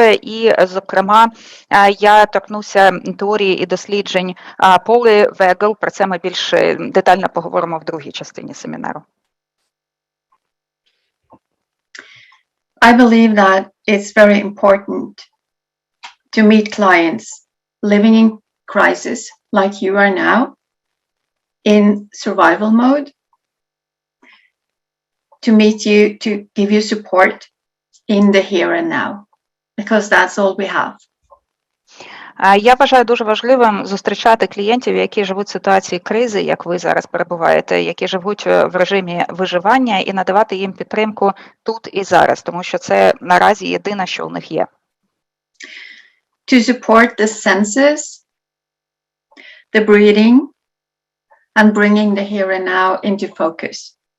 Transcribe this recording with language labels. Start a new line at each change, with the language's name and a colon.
Ukrainian: І, зокрема, я торкнуся теорії і досліджень Поли Вегел. Про це ми більш детально поговоримо в другій частині семінару.
English: I believe that it's very important to meet clients living in crisis like you are now, in survival mode, to meet you, to give you support in the here and now, because that's all we have.
Ukrainian: Я вважаю дуже важливим зустрічати клієнтів, які живуть в ситуації кризи, як ви зараз перебуваєте, які живуть в режимі виживання, і надавати їм підтримку тут і зараз, тому що це наразі єдине, що у них є.
English: To support the senses, the breathing, and bringing the here and now into focus.